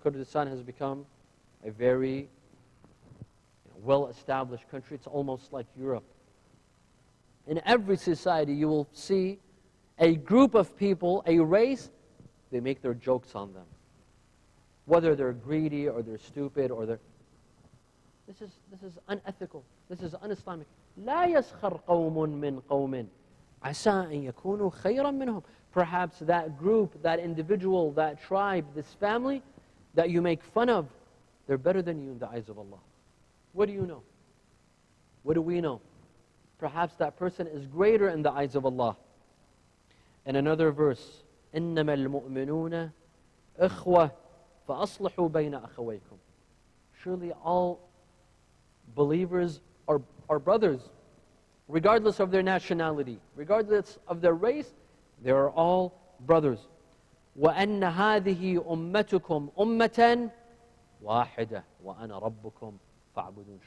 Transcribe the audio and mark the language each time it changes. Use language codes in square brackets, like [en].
[en] Kurdistan has become a very well-established country. It's almost like Europe. In every society, you will see a group of people, a race, they make their jokes on them. Whether they're greedy or they're stupid or they're... This is unethical. This is un-Islamic. [ar] لا يسخر قوم من قوم عسى أن يكونوا خيرا منهم. [en] Perhaps that group, that individual, that tribe, this family that you make fun of, they're better than you in the eyes of Allah. What do you know? What do we know? Perhaps that person is greater in the eyes of Allah. In another verse, [ar] إِنَّمَا الْمُؤْمِنُونَ إِخْوَةً فَأَصْلِحُوا بَيْنَ أَخَوَيْكُمْ. [en] Surely all believers are brothers, regardless of their nationality, regardless of their race, they are all brothers. [ar] وَأَنَّ هَذِهِ أُمَّتُكُمْ أُمَّةً وَاحِدَةً وَأَنَا رَبُّكُمْ فَاعْبُدُونَ.